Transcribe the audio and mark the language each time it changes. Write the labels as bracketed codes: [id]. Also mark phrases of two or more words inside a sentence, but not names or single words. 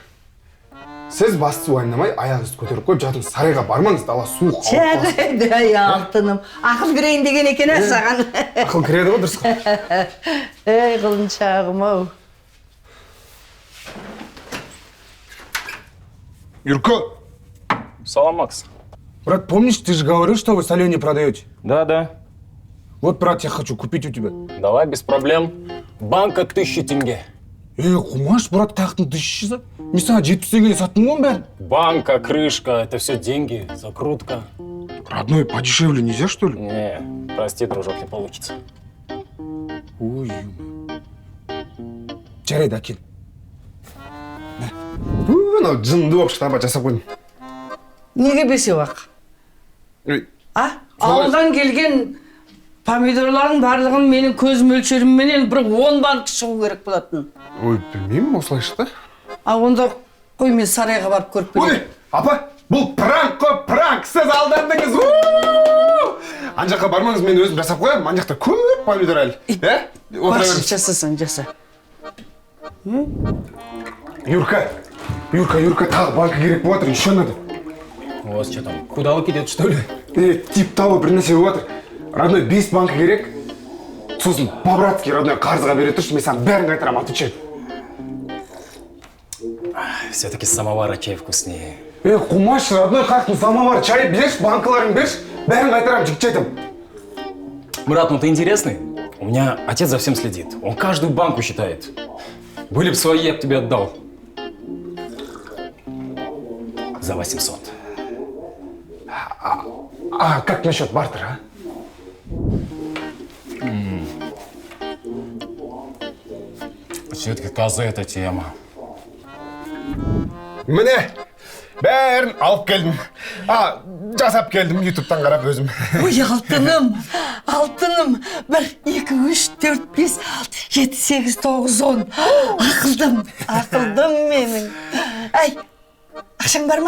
[kk] Сіз басты ойнамай, аяғыңызды көтеріп қойып, жатыңыз, сарайға бармаңыз, дала суық. Жарайды, алтыным. Ақыл кірейін деген екен саған. Ақыл кіреді ғой, дұрыс қой. Құлыншағым-ау. [ru] Юрко, Салам, Макс. брат, помнишь, ты же говорил, что вы соленье продаете? Да. Вот, брат, я хочу купить у тебя. Давай, без проблем. Банка 1000 тенге. [kk] Қумаш, брат, қаяқтың 1000-сы? Мен саған 70 теңгеге саттым ғой бәрін. [ru] Банка, крышка, это все деньги, закрутка. Родной, подешевле нельзя, что ли? Не, прости, дружок, не получится. [kk] Ой, жарайды, әкел. Мынау жынды болып штаба жасап қойдым. Неге бесеуақ? Ауылдан келген помидорлардың барлығын менің көз мөлшерімменен бір 10 банк шығу керек болатын. Ой, білмеймін, осылай шықты. Онда қой, мен сарайға барып көріп келем. Ой, апа, бұл пранк қой, пранк, сіз алдандыңыз. Ан жаққа бармаңыз, мен өзім жасап қоямын, ан жақта көп помидор әлі. Баршы, жасасын, жаса. Юрка, тағы банка керек болып отыр, [ru] еще надо. У вас что там, кудалок идет, что ли? Тип того [kk] бір нәрсе болып отыр. Родной, 5 банка керек. Сосын [ru] по-братски, родной, [kk] қарызға бере тұршы, мен саған бәрін қайтарамын, [ru] отвечай. Все-таки самовар чай вкуснее. [kk] Қумаш, родной, қаяқтың самовар, чай берші, банкаларын берші, бәрін қайтарамын, жігіт айтам. [ru] Брат, ну ты интересный. У меня отец за всем следит. Он каждую банку считает. Были бы свои, я бы тебе отдал. За 800. Как насчет бартера, Все-таки коза эта тема. [kk] Міне, бәрін алып келдім. Жасап келдім, ютубтан қарап өзім. Ой, алтыным. 1, 2, 3, 4, 5, 6, 7, 8, 9, 10. Ақылдым менің. Ақшаң бар ма?